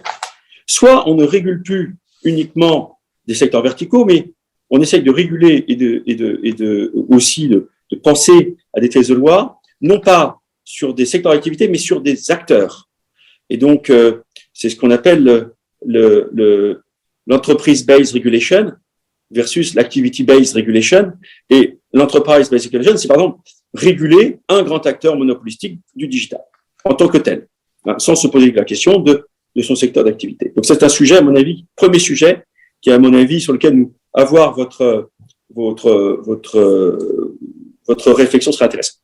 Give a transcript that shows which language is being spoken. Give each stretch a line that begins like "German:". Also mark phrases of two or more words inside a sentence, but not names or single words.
French: Soit on ne régule plus uniquement des secteurs verticaux, mais on essaye de réguler et aussi de penser à des textes de loi, non pas sur des secteurs d'activité, mais sur des acteurs. Et donc, c'est ce qu'on appelle l'
English: enterprise-based regulation
French: versus l'
English: activity-based regulation.
French: Et l'
English: enterprise-based regulation,
French: c'est par exemple réguler un grand acteur monopolistique du digital en tant que tel, hein, sans se poser la question de de son secteur d'activité. Donc c'est un sujet, à mon avis, premier sujet, qui est à mon avis sur lequel avoir votre réflexion serait intéressante.